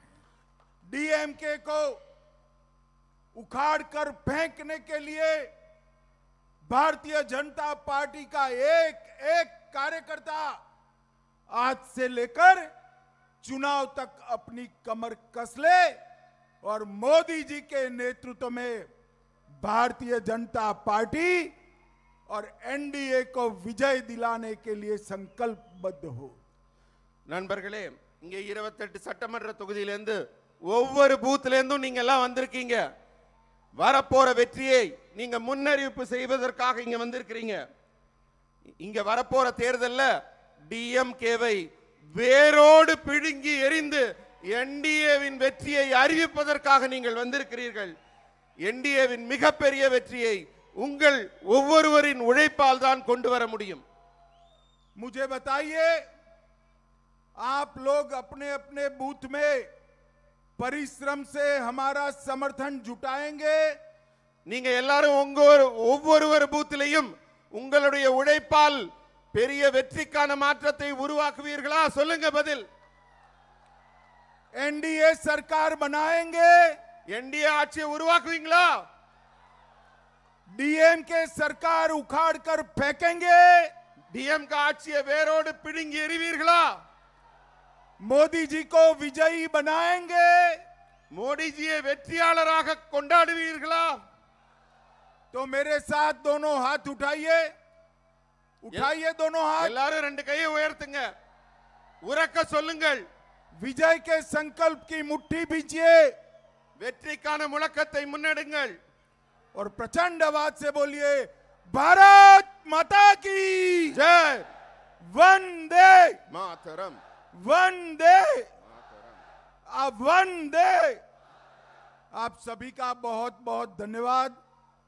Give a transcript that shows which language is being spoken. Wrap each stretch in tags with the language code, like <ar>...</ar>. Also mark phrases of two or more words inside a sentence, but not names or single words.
<hi>डीएमके को उखाड़ कर फेंकने के लिए भारतीय जनता पार्टी का एक एक कार्यकर्ता आज से लेकर चुनाव तक अपनी कमर कस ले और मोदी जी के नेतृत्व में भारतीय जनता पार्टी और एनडीए को विजय दिलाने के लिए संकल्पबद्ध हो।</hi> <ta>நண்பர்களே, இங்க 28 சட்டமன்ற தொகுதியிலிருந்து ஒவ்வொரு பூத்ல இருந்தும் நீங்க எல்லாம் வந்திருக்கீங்க। வரப்போற வெற்றியை நீங்க முன்னறிவிப்பு செய்வதற்காக இங்க வந்திருக்கிறீங்க। இங்க வரப்போற தேர்தல்ல டிஎம்கேவை வேரோடு பிடுங்கி எறிந்து என்டிஏவின் வெற்றியை அறிவிப்பதற்காக நீங்கள் வந்திருக்கிறீர்கள்। என்டிஏவின் மிகப்பெரிய வெற்றியை உங்கள் ஒவ்வொருவரின் உழைப்பால் தான் கொண்டு வர முடியும்।</ta> <hi>मुझे बताइए, आप लोग अपने अपने बूथ में परिश्रम से हमारा समर्थन जुटाएंगे?</hi> <ta>நீங்க எல்லாரும் ஒவ்வொரு பூத்திலையும் உங்களுடைய உழைப்பால் பெரிய வெற்றிக்கான மாற்றத்தை உருவாக்குவீர்களா? சொல்லுங்க பதில்।</ta> <hi>एनडीए सरकार बनाएंगे?</hi> <ta>என்டிஏ ஆட்சியை உருவாக்குவீங்களா?</ta> <hi>डीएम के सरकार उखाड़ कर फेंकेंगे?</hi> <ta>डीएम का ஆட்சியை வேரோடு பிடுங்கி எறிவீர்களா?</ta> <hi>मोदी जी को विजयी बनाएंगे?</hi> <ta>मोदी जी வெற்றியாளராக கொண்டாடுவீர்களா?</ta> <hi>तो मेरे साथ दोनों हाथ उठाइए, उठाइए दोनों हाथ।</hi> <ta>எல்லாரும் ரெண்டு கையை உயர்த்துங்க, உரக்க சொல்லுங்கள்।</ta> <hi>विजय के संकल्प की मुट्ठी भींचिए,</hi> <ta>வெற்றிக்கான முழக்கத்தை முன்னெடுங்கள்</ta> <hi>और प्रचंड आवाज से बोलिए, भारत माता की जय, वंदे मातरम, वंदे वंदे। आप सभी का बहुत बहुत धन्यवाद।</hi>